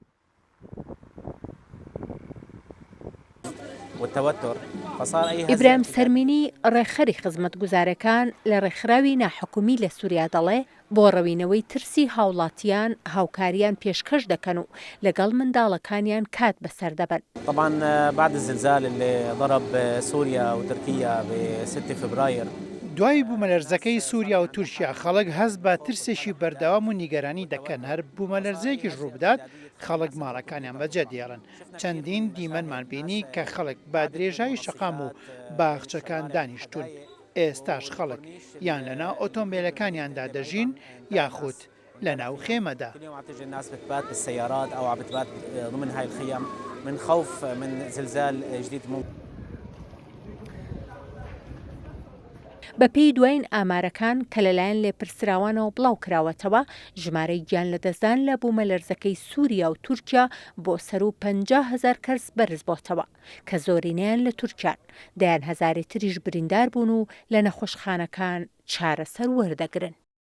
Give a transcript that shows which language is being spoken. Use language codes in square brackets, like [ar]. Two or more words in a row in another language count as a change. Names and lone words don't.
[ckb] ئیبراهیم سەرمینی ڕێخەری خزمەتگوزارەکان لە ڕێکخراوی ناحکومی لە سووریا دەڵێ بۆ ڕەوینەوەی ترسی هاوڵاتیان هاوکاریان پێشکەش دەکەن و لەگەڵ منداڵەکانیان کات بەسەر دەبن. [ar] طبعا بعد الزلزال اللي ضرب سوريا وتركيا ب 6 فبراير [ckb] دوای بوومەلەرزەکەی سووریا و تورکیا خەڵک هەست بە ترسێکی بەردەوام و نیگەرانی دەکەن. هەر بوومەلەرزەیەکیش ڕوو بدات خەڵک ماڵەکانیان بەجێ دێڕن. چەندین دیمەنمان بینی کە خەڵک با درێژایی شەقام و باخچەکان دانیشتون. ئێستاش خەڵک یان لەناو ئۆتۆمبیلەکانیاندا دەژین یاخود لەناو خێمەدا. [ar] الناس بتبات بالسيارات او عم بتبات ضمن هاي الخيام من خوف من زلزال جديد. [ckb] بەپێی دوایین ئامارەکان کە لەلایەن لێپرسراوانەوە بڵاو کراوەتەوە، ژمارەی گیان لەدەستدان لە بوومەلەرزەکەی سووریا و تورکیا بۆ سەر و 50,000 کەس بەرز بۆتەوە کە زۆرینەیان لە تورکیان، دەیان هەزاری تریش بریندار بوون و لە نەخۆشخانەکان چارەسەر وەردەگرن.